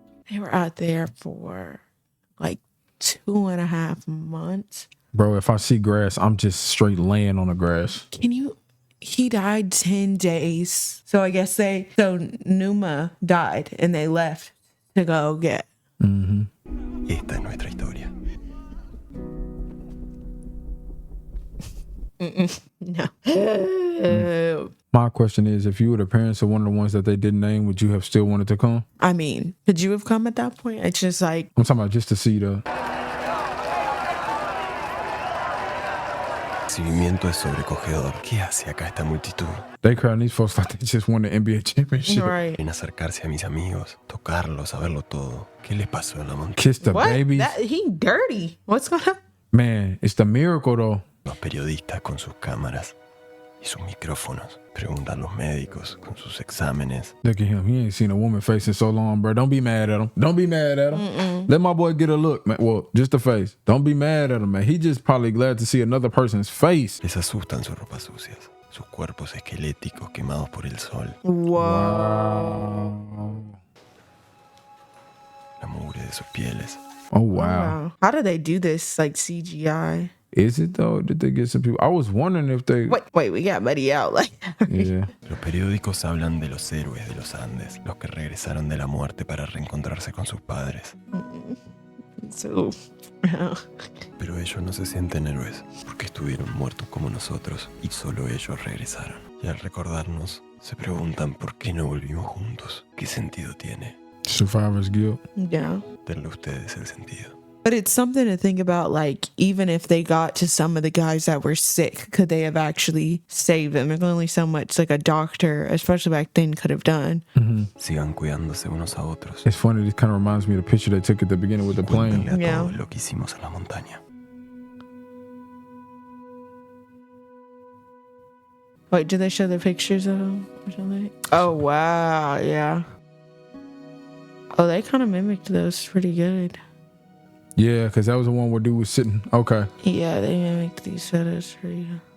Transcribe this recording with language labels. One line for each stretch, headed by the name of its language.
English: They were out there for like 2.5 months. Bro, if I see grass, I'm just straight laying on the grass. He died 10 days. So I guess Numa died and they left to go get.
Spanish: Esta es nuestra historia. No.
English: My question is, if you were the parents of one of the ones that they didn't name, would you have still wanted to come? I mean, could you have come at that point? It's just like... I'm talking about just to see the...
Spanish: El recibimiento es sobrecogedor. ¿Qué hace acá esta multitud?
English: They crowding these folks like they just won the NBA championship. Right.
Spanish: En acercarse a mis amigos, tocarlos, saberlo todo. ¿Qué le pasó en la montaña?
English: Kiss the babies. He dirty. What's going on? Man, it's the miracle though.
Spanish: Los periodistas con sus cámaras y sus micrófonos. Preguntan los médicos con sus exámenes.
English: Look at him. He ain't seen a woman face in so long, bro. Don't be mad at him. Don't be mad at him. Let my boy get a look, man. Well, just the face. Don't be mad at him, man. He just probably glad to see another person's face.
Spanish: Les asustan sus ropas sucias, sus cuerpos esqueléticos quemados por el sol.
English: Wow.
Spanish: La mugre de sus pieles.
English: Oh, wow. How do they do this, like CGI? Is it though? Did they get some people? I was wondering if they... Wait, we got Buddy out. Like, yeah.
Spanish: Los periódicos hablan de los héroes de los Andes, los que regresaron de la muerte para reencontrarse con sus padres.
English: So,
Spanish: Pero ellos no se sienten héroes, porque estuvieron muertos como nosotros y solo ellos regresaron. Y al recordarnos, se preguntan por qué no volvimos juntos. ¿Qué sentido tiene?
English: Survivor's guilt. Yeah.
Spanish: Denle ustedes el sentido.
English: But it's something to think about, like, even if they got to some of the guys that were sick, could they have actually saved them? There's only so much, like, a doctor, especially back then, could have done.
Spanish: Sigan cuidándose unos a otros.
English: It's funny, this kind of reminds me of the picture they took at the beginning with the plane.
Spanish: Cuéntenle a todos lo que hicimos en la montaña.
English: Wait, did they show the pictures of them or something? Oh, wow, yeah. Oh, they kind of mimicked those pretty good. Yeah, because that was the one where dude was sitting. Okay. Yeah, they mimicked these photos for you.